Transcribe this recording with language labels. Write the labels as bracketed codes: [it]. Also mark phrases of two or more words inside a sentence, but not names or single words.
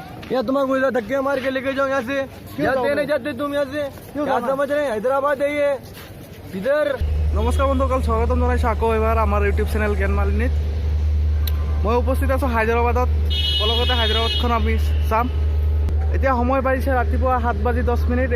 [hi] यहाँ तुम्हारे इधर धक्के मार के लेके जाओ यहाँ से, जाते नहीं जाते तुम यहाँ से, क्या समझ रहे हैं? हैदराबाद है ये इधर। [as] নমস্কাৰ বন্ধুসকল, স্বাগতম জনাইছোঁ আকৌ এবাৰ আমাৰ [en] YouTube channel [as] জ্ঞান মালিনীত। মই উপস্থিত আছোঁ হায়দৰাবাদত। লগতে হায়দৰাবাদখন আমি চাম। এতিয়া সময় বাঢ়িছে ৰাতিপুৱা 7:10।